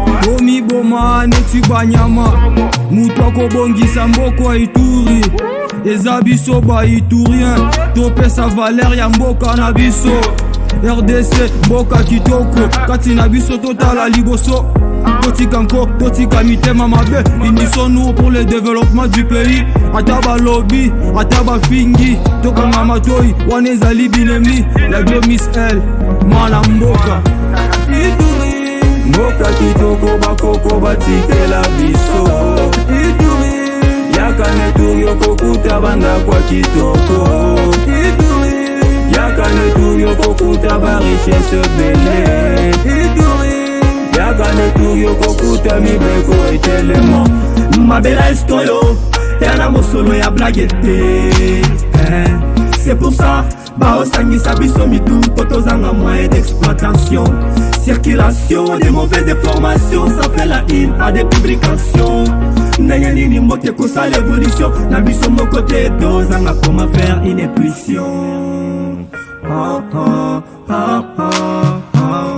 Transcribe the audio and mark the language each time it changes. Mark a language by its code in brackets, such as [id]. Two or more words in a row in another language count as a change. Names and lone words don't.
[ln] Komiboma neti banyama, mutu akobongisa mboko ya Ituri. Eza biso ba Iturien, topesa valeur ya mboka na biso. R D C, mboka kitoko, kati na biso totala liboso. Totika nko, totika mitema mabe. [fr] Unissons-nous pour le développement du pays. [ln] Ata balobi, ata bafingi, tokanga matoi, wana ezali binemi. La Glo Miss L, mwana mboka. Mboka kitoko bakoko batikela biso. Yaka na Ituri okokuta bandakwa kitoko. Yaka na Ituri okokuta ba richesse ebele. Yaka na Ituri okokuta mibeko etelema. Mabela estoyo, ya na mosolo ya blague te. Eh, [fr] c'est pour ça, [ln] baosangisa biso mitu, po tozanga [fr] moyen d'exploitation. Circulation des mauvaises informations, ça fait la une à des publications. [ln] Ndenge nini mbote kosala évolution, na biso moko te, tozanga [fr] comment faire une impulsion. Ah, ah, ah, ah, ah.